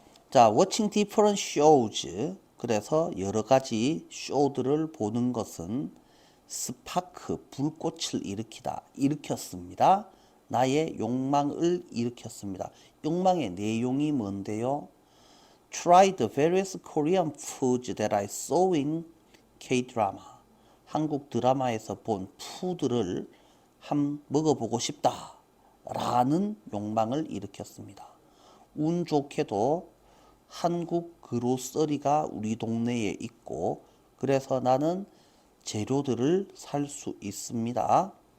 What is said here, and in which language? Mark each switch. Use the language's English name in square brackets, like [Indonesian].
[English] 자, watching different shows. [Korean] 그래서 여러 가지 쇼들을 보는 것은 스파크, 불꽃을 일으켰습니다. 나의 욕망을 일으켰습니다. 욕망의 내용이 뭔데요? [English] Try the various Korean foods that I saw in K-drama. [Korean] 한국 드라마에서 본 푸드를 먹어보고 싶다 라는 욕망을 일으켰습니다. 운 좋게도 한국 그로서리가 우리 동네에 있고, 그래서 나는 재료들을 살 수 있습니다.